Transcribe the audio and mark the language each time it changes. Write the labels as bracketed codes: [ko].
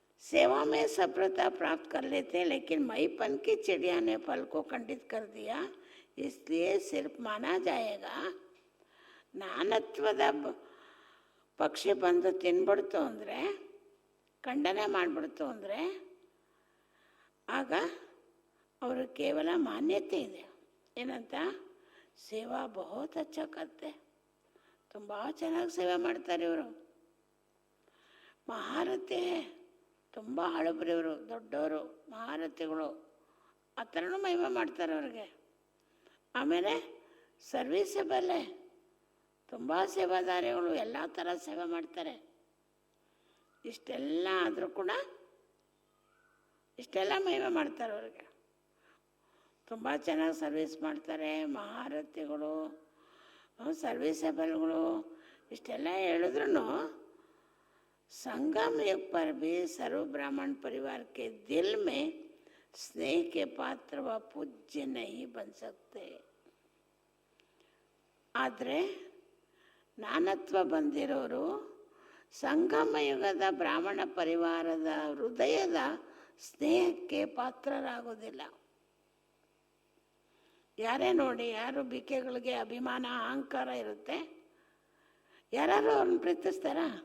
[hi] सेवा में सफलता प्राप्त कर लेते हैं, लेकिन मईपन की चिड़िया ने फल को खंडित कर दिया, इसलिए सिर्फ माना जाएगा. [kn] ನಾನತ್ವದ ಪಕ್ಷಿ ಬಂದು ತಿನ್ಬಿಡ್ತು ಅಂದರೆ, ಖಂಡನೆ ಮಾಡಿಬಿಡ್ತು ಅಂದರೆ, ಆಗ ಅವರು ಕೇವಲ ಮಾನ್ಯತೆ ಇದೆ. ಏನಂತ? [hi] ಸೇವಾ ಬಹುತ್ ಅಚ್ಚ ಕರ್ತೆ, [kn] ತುಂಬ ಚೆನ್ನಾಗಿ ಸೇವೆ ಮಾಡ್ತಾರೆ ಇವರು, ಮಹಾರಥಿ, ತುಂಬ ಹಳಬರಿವರು, ದೊಡ್ಡವರು, ಮಹಾರಥಿಗಳು, ಆ ಥರನೂ ಮಹಿಮೆ ಮಾಡ್ತಾರೆ ಅವ್ರಿಗೆ. ಆಮೇಲೆ ಸರ್ವೀಸಬಲ್ಲೇ, ತುಂಬ ಸೇವಾದಾರಿಗಳು, ಎಲ್ಲ ಥರ ಸೇವೆ ಮಾಡ್ತಾರೆ. ಇಷ್ಟೆಲ್ಲ ಆದರೂ ಕೂಡ ಇಷ್ಟೆಲ್ಲ ಮಹಿಮೆ ಮಾಡ್ತಾರೆ ಅವ್ರಿಗೆ. ತುಂಬ ಚೆನ್ನಾಗಿ ಸರ್ವೀಸ್ ಮಾಡ್ತಾರೆ, ಮಹಾರಥಿಗಳು, ಸರ್ವೀಸಬಲ್ಗಳು. ಇಷ್ಟೆಲ್ಲ ಹೇಳಿದ್ರು [hi] संगम युग पर भी सर्व ब्राह्मण परिवार के दिल में स्नेह के पात्र व पूज्य नहीं बन सकते. [kn] ಆದರೆ ನಾನತ್ವ ಬಂದಿರೋರು ಸಂಗಮ ಯುಗದ ಬ್ರಾಹ್ಮಣ ಪರಿವಾರದ ಹೃದಯದ ಸ್ನೇಹಕ್ಕೆ ಪಾತ್ರರಾಗೋದಿಲ್ಲ. ಯಾರೇ ನೋಡಿ, ಯಾರು ಬಿಕೆಗಳಿಗೆ ಅಭಿಮಾನ ಅಹಂಕಾರ ಇರುತ್ತೆ, ಯಾರು ಅವ್ರನ್ನ ಪ್ರೀತಿಸ್ತಾರ?